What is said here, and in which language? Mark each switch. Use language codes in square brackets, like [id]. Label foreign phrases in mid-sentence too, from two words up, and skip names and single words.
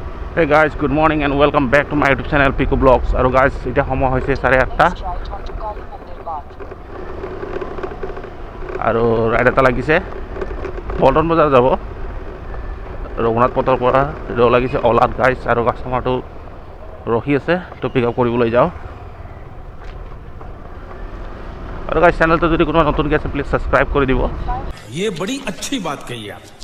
[en] Hey guys, good morning and welcome back to my YouTube channel Pico Vlogs. [as] আৰু guys এতিয়া সময় হৈছে 8:30 আৰু ৰাইড এটা লাগিছে পল্টন বজাৰ যাব ৰঘুনাথ পথৰ পৰা ৰ লাগিছে অলাত গাইজ আৰু কাষ্টমাৰটো ৰখি আছে তো [en] pick up [as] কৰিবলৈ যাওঁ আৰু গাইজ চেনেলটো যদি কোনো নতুনকৈ আছে প্লিজ ছাবস্ক্ৰাইব কৰি দিব [hi] ये बड़ी अच्छी बात कही आप